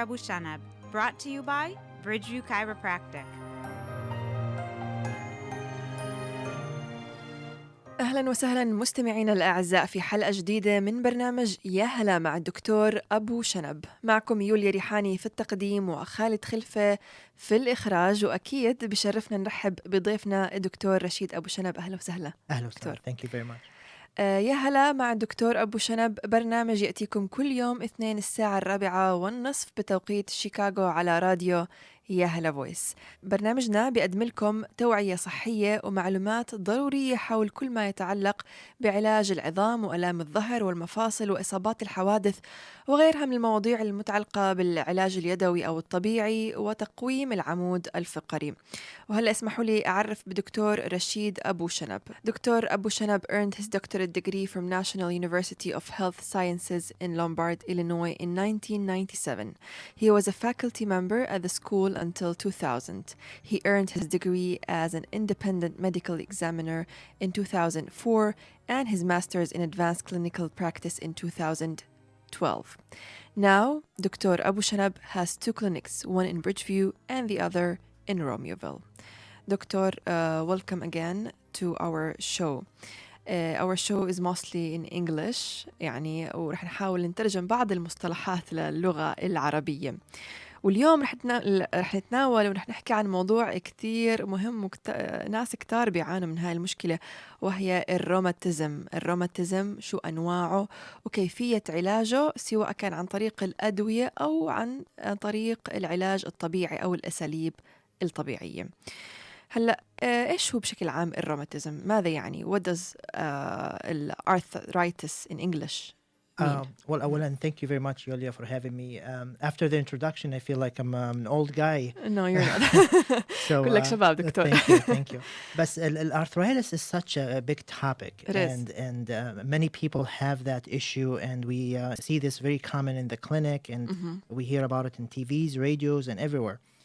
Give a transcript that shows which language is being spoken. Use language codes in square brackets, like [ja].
[en] Abu Shanab, brought to you by Bridgeview Chiropractic. [ar] أهلا وسهلا مستمعينا الأعزاء في حلقة جديدة من برنامج ياهلا مع الدكتور أبو شنب. معكم يوليا ريحاني في التقديم وخالد خلفة في الإخراج، وأكيد بشرفنا نرحب بضيفنا الدكتور رشيد أبو شنب. أهلا وسهلا. أهلا وسهلا. [en] Thank you very much. [ar] يا هلا مع الدكتور أبو شنب، برنامج يأتيكم كل يوم اثنين الساعة 4:30 بتوقيت شيكاغو على راديو يا هلا فويس. برنامجنا بيقدم لكم توعية صحية ومعلومات ضرورية حول كل ما يتعلق بعلاج العظام وآلام الظهر والمفاصل وإصابات الحوادث وغيرها من المواضيع المتعلقة بالعلاج اليدوي أو الطبيعي وتقويم العمود الفقري. وهلأ اسمحوا لي أعرف بدكتور رشيد أبو شنب. [en] دكتور أبو شنب earned his doctorate degree from National University of Health Sciences in Lombard, Illinois in 1997. He was a faculty member at the school until 2000. He earned his degree as an independent medical examiner in 2004 and his master's in advanced clinical practice in 2012. Now, Dr. Abu Shanab has two clinics, one in Bridgeview and the other in Romeoville. Doctor, welcome again to our show. Our show is mostly in English [ar] يعني ورح نحاول نترجم بعض المصطلحات للغة العربية. واليوم رح نتناول ورح نحكي عن موضوع كتير مهم ناس كتار بيعانوا من هاي المشكلة، وهي الروماتيزم. الروماتيزم شو أنواعه وكيفية علاجه، سواء كان عن طريق الأدوية أو عن طريق العلاج الطبيعي أو الأساليب الطبيعية. هلا إيش هو بشكل عام الروماتيزم؟ ماذا يعني؟ [en] What does arthritis in English mean? Well, [ar] أولا, [en] thank you very much, Yulia, for having me. After the introduction, I feel like I'm an old guy. No, you're not. So, [ar] كلك شباب دكتور. [en] Thank you. But arthritis is such a big topic. It is. And many people have that issue, and we see this very common in the clinic, and we hear about it in TVs, radios, and everywhere.